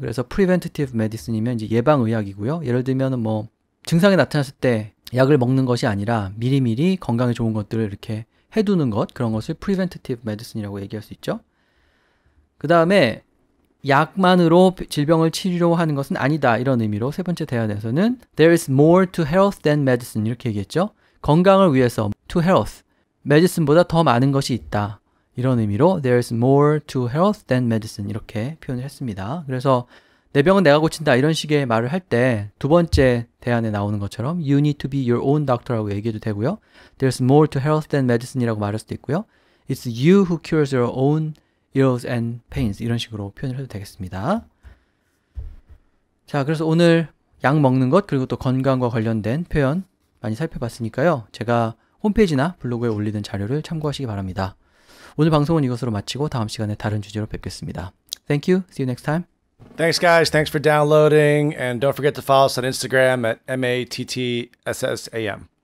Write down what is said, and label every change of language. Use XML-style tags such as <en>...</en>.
<ko>그래서 preventative medicine이면 이제 예방의학이고요. 예를 들면 뭐 증상이 나타났을 때 약을 먹는 것이 아니라 미리미리 건강에 좋은 것들을 이렇게 해두는 것, 그런 것을 preventative medicine이라고 얘기할 수 있죠. 그 다음에 약만으로 질병을 치료하는 것은 아니다. 이런 의미로 세 번째 대안에서는</ko> <en>There is more to health than medicine</en> <ko>이렇게 얘기했죠. 건강을 위해서</ko> <en>to health,</en> <ko>medicine보다 더 많은 것이 있다. 이런 의미로</ko> <en>There is more to health than medicine</en> <ko>이렇게 표현을 했습니다. 그래서 내 병은 내가 고친다 이런 식의 말을 할 때 두 번째 대안에 나오는 것처럼</ko> <en>You need to be your own doctor</en> <ko>라고 얘기해도 되고요.</ko> <en>There's more to health than medicine</en> <ko>이라고 말할 수도 있고요.</ko> <en>It's you who cures your own ills and pains</en> <ko>이런 식으로 표현을 해도 되겠습니다. 자, 그래서 오늘 약 먹는 것 그리고 또 건강과 관련된 표현 많이 살펴봤으니까요. 제가 홈페이지나 블로그에 올리는 자료를 참고하시기 바랍니다. 오늘 방송은 이것으로 마치고 다음 시간에 다른 주제로 뵙겠습니다.</ko> <en>Thank you. See you next time. Thanks, guys. Thanks for downloading. And don't forget to follow us on Instagram at MATTSSAM.</en>